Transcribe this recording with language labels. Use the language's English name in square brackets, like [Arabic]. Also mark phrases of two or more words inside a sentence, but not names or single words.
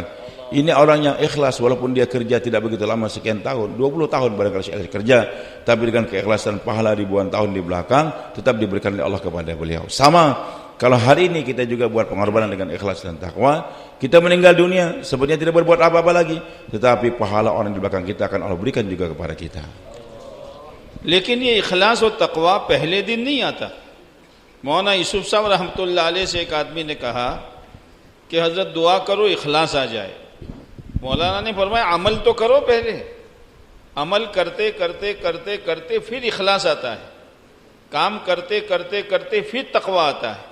[Indonesian] Ini orang yang ikhlas, walaupun dia kerja tidak begitu lama, sekian tahun, 20 tahun barangkali kerja, tapi dengan keikhlasan pahala ribuan tahun di belakang tetap diberikan oleh Allah kepada beliau. Sama kalau hari ini kita juga buat pengorbanan dengan ikhlas dan takwa, kita meninggal dunia sebenarnya tidak berbuat apa-apa lagi, tetapi pahala orang di belakang kita akan Allah berikan juga kepada kita. [Hindi] लेकिन ये इखलास और तकवा पहले दिन नहीं आता। मौलाना यूसुफ साहब [Arabic] رحمة الله عليه [Hindi] से एक आदमी ने कहा कि हजरत दुआ करो इखलास आ जाए। मौलाना ने फरमाया अमल तो करो पहले, अमल करते करते करते करते फिर इखलास आता है, काम करते करते करते फिर तकवा आता है।